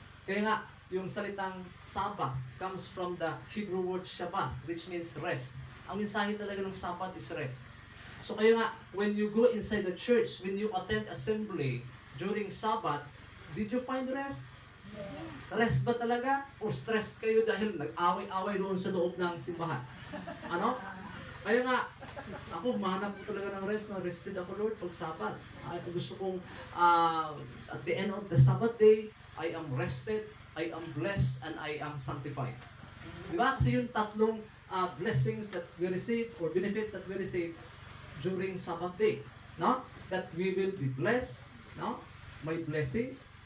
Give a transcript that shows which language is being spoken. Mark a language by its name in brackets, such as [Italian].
[Filipino] Kaya nga, yung salitang [English] Sabbath comes from the Hebrew word Shabbat, which means rest. [Filipino] Ang mensahe talaga ng [English] Sabbath is rest. So kaya nga, when you go inside the church, when you attend assembly during Sabbath, did you find rest? [Filipino] Rest ba talaga? O stress kayo dahil nag-away-away doon sa loob ng simbahan? Ano? Kaya nga, ako, mahanap ko talaga ng rest. Rested ako, Lord, pag Sabbath. Gusto kong, [English] at the end of the Sabbath day, I am rested, I am blessed, and I am sanctified. Di ba? [Filipino] Kasi yung tatlong [English] blessings that we receive or benefits that we receive during Sabbath day. No? That we will be blessed. No? [Filipino] May blessing.